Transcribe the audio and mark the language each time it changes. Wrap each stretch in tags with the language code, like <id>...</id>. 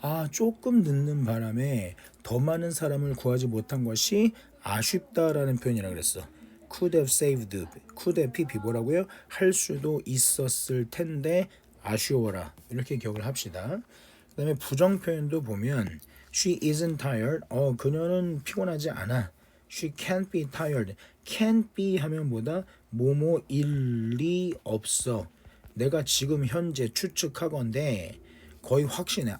<ko>조금 늦는 바람에 더 많은 사람을 구하지 못한 것이 아쉽다라는 표현이라 그랬어.</ko> <en>could have saved, could have pp</en> <ko>뭐라고요? 할 수도 있었을 텐데 아쉬워라 이렇게 기억을 합시다. 그 다음에 부정 표현도 보면</ko> <en>she isn't tired.</en> <ko>그녀는 피곤하지 않아.</ko> <en>she can't be tired.</en> <ko>can't be 하면 뭐다? 뭐뭐일 리 없어. 내가 지금 현재 추측하건대 거의 확신해.</ko>